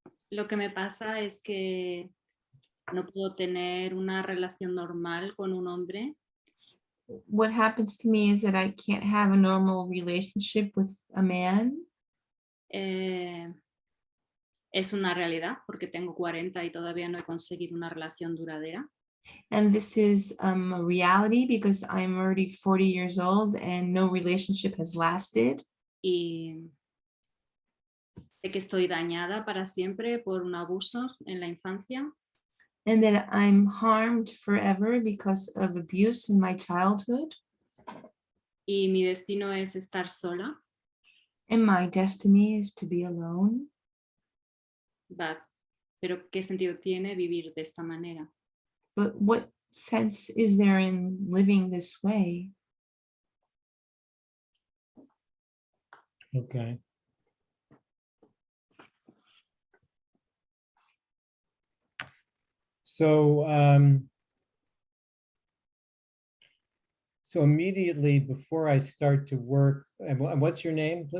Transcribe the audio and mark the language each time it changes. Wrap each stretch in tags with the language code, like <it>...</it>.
<es>Lo que me pasa es que no puedo tener una relación normal con un hombre.</es> <en>What happens to me is that I can't have a normal relationship with a man.</en> <es>Es una realidad porque tengo 40 y todavía no he conseguido una relación duradera.</es> <en>And this is a reality because I'm already 40 years old and no relationship has lasted.</en> <es>Y sé que estoy dañada para siempre por un abuso en la infancia.</es> <en>And that I'm harmed forever because of abuse in my childhood.</en> <es>Y mi destino es estar sola.</es> <en>And my destiny is to be alone.</en> <es>Pero ¿qué sentido tiene vivir de esta manera?</es> <en>But what sense is there in living this way? Okay. So, so immediately before I start to work, and what's your name?</en>